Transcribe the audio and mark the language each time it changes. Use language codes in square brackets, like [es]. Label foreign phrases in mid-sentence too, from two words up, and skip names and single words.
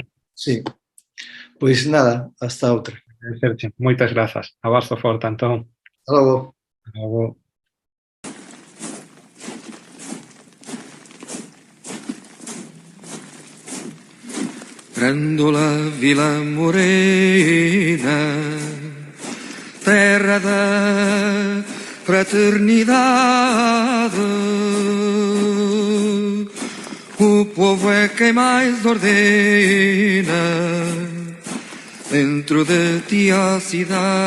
[gl] Sí. Pois nada, hasta outra. Moitas grazas. Abrazo forte, Antón. Hasta logo. Hasta logo. [pt] Grândola Vila Morena, terra da fraternidade, o povo é quem mais ordena dentro de ti a cidade,